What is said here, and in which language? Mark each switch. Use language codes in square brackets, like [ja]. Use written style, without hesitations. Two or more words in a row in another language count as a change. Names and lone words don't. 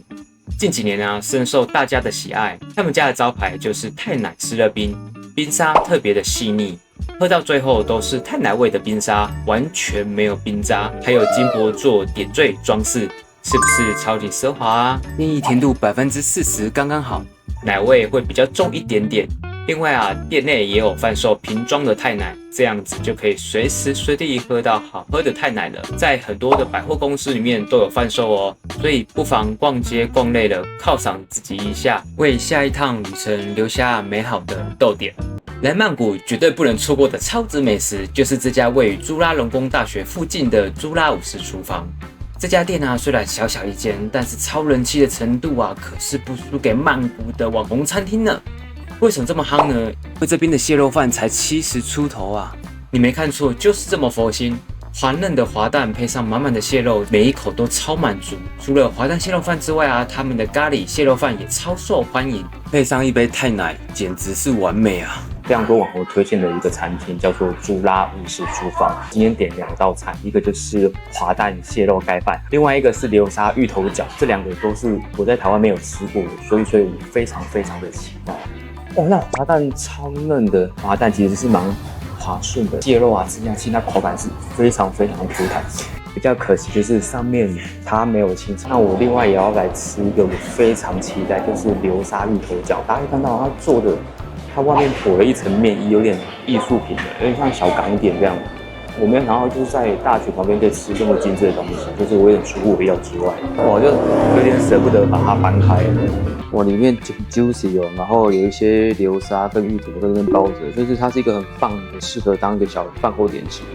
[zh] 近幾年啊，深受大家的喜愛。他們家的招牌就是泰奶濕熱冰，冰沙特別的細膩，喝到最後都是泰奶味的冰沙，完全沒有冰渣，還有金箔做點綴裝飾，是不是超級奢華啊？建議甜度40%剛剛好，奶味會比較重一點點。另外啊，店內也有販售瓶裝的泰奶，這樣子就可以隨時隨地喝到好喝的泰奶了。在很多的百貨公司裡面都有販售哦，所以不妨逛街逛累了，犒賞自己一下，為下一趟旅程留下美好的逗點。來曼谷絕對不能錯過的超值美食，就是這家位於朱拉隆功大學附近的朱拉50廚房。這家店啊，雖然小小一間，但是超人氣的程度啊，可是不輸給曼谷的網紅餐廳呢。為什麼這麼夯呢？因為這邊的蟹肉飯才70出頭啊！你沒看錯，就是這麼佛心。滑嫩的滑蛋配上滿滿的蟹肉，每一口都超滿足。除了滑蛋蟹肉飯之外啊，他們的咖喱蟹肉飯也超受歡迎，配上一杯泰奶，簡直是完美啊！非常多網紅推薦的一個餐廳叫做朱拉50廚房。今天點2道菜，一個就是滑蛋蟹肉蓋飯，另外一個是流沙芋頭餃。這2個都是我在台灣沒有吃過的，所以我非常的期待。哦，那滑蛋超嫩的，滑蛋其實是蠻滑順的，蟹肉啊吃下去，那口感是非常Q彈。比較可惜就是上面它沒有清炒。那我另外也要來吃一個我非常期待，就是流沙芋頭餃。大家會看到它做的，它外面裹了一層麵衣，有點藝術品的，有點像小港點這樣。我沒有想到就是在大學旁邊可以吃這麼精緻的東西，就是我有點出乎我意料之外，我就有點捨不得把它翻開。哇，裡面juicy哦，然後有一些流沙跟芋頭跟包着，就是它是一個很棒的，適合當一個小飯後點心。